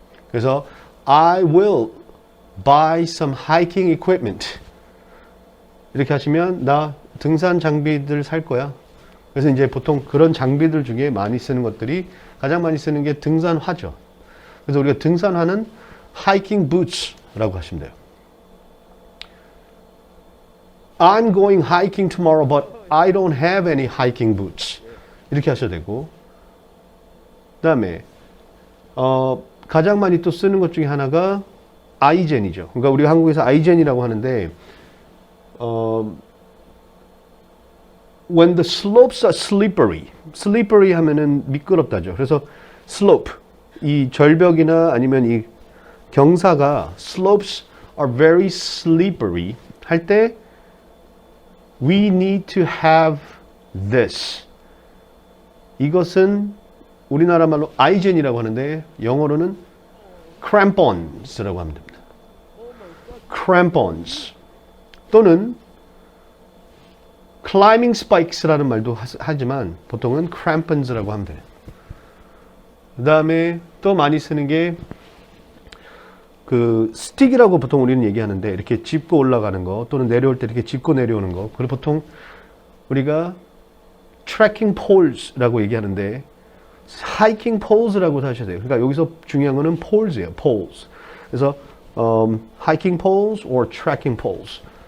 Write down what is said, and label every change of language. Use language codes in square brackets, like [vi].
[ko] 그래서 [en] I will buy some hiking equipment [ko] 이렇게 하시면 나 등산 장비들 살 거야. 그래서 이제 보통 그런 장비들 중에 많이 쓰는 것들이 가장 많이 쓰는 게 등산화죠. 그래서 우리가 등산화는 [en] hiking boots [ko] 라고 하시면 돼요. [en] I'm going hiking tomorrow, but I don't have any hiking boots. [ko] 이렇게 하셔도 되고, 그 다음에 가장 많이 또 쓰는 것 중에 하나가 아이젠이죠. 그러니까 우리 한국에서 아이젠이라고 하는데 [en] when the slopes are slippery, slippery [ko] 하면은 미끄럽다죠. 그래서 [en] slope, [ko] 이 절벽이나 아니면 이 경사가 [en] slopes are very slippery [ko] 할 때 [en] we need to have this. [ko] 이것은 우리나라 말로 아이젠이라고 하는데 영어로는 crampons라고 하면 됩니다. crampons 또는 climbing spikes라는 말도 하지만 보통은 crampons라고 하면 돼요. 그 다음에 또 많이 쓰는 게 그 스틱이라고 보통 우리는 얘기하는데 이렇게 짚고 올라가는 거 또는 내려올 때 이렇게 짚고 내려오는 거. 그리고 보통 우리가 [en] trekking poles [ko] 라고 얘기하는데 [en] hiking poles [ko] 라고 하셔야 돼요. 그러니까 여기서 중요한 거는 poles예요. [en] poles. [ko] 그래서 [en] hiking poles or trekking poles.